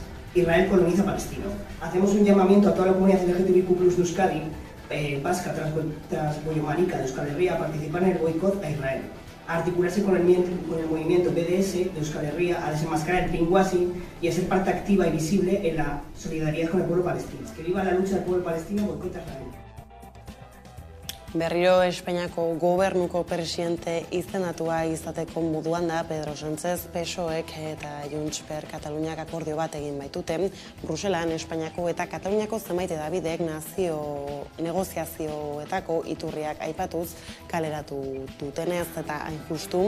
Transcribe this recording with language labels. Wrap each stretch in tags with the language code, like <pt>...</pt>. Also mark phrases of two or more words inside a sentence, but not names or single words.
<es>Israel coloniza Palestina. Hacemos un llamamiento a toda la comunidad LGTBIQ+ de Euskadi, vasca, transboyomarica de Euskal Herria, a participar en el boicot a Israel, a articularse con el movimiento BDS de Euskal Herria, a desenmascarar el pinkwashing y a ser parte activa y visible en la solidaridad con el pueblo palestino. Que viva la lucha del pueblo palestino, boicot a Israel.</es> <eu>Berriro Espainiako gobernuko presidente izendatua izateko moduan da Pedro Sánchez. PSOEk eta Junts per Kataluniak akordio bat egin baitute. Bruselan Espainiako eta Kataluniako zenbait hedabidek negoziazioetako iturriak aipatuz kaleratu dutenez eta hain justu.</eu>